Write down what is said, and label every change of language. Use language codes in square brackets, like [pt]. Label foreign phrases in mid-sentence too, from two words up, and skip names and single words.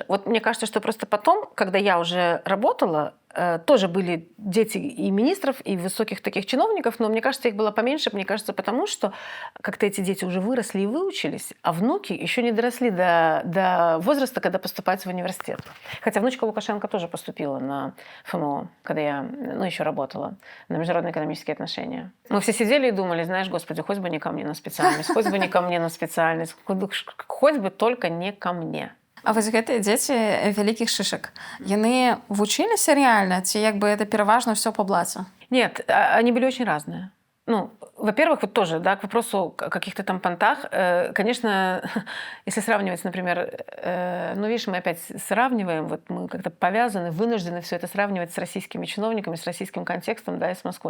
[ru] Вот мне кажется, что просто потом, когда я уже работала, тоже были дети и министров, и высоких таких чиновников, но мне кажется, их было поменьше, мне кажется, потому что как-то эти дети уже выросли и выучились, а внуки еще не доросли до возраста, когда поступать в университет. Хотя внучка Лукашенко тоже поступила на ФМО, когда я еще работала, на международные экономические отношения. Мы все сидели и думали, знаешь, господи, хоть бы не ко мне на специальность, хоть бы не ко мне на специальность, хоть бы только не ко мне. [be] А вось гэтыя дзеці вялікіх шышак, яны вучыліся рэальна ці это пераважна ўсё па блаце? [ru] Нет, они были очень разные. Во-первых, вот тоже, да, к вопросу о каких-то там понтах, конечно, если сравнивать, например, ну, видишь, мы опять сравниваем, вот мы как-то повязаны, вынуждены все это сравнивать с российскими чиновниками, с российским контекстом, да, и с Москвой.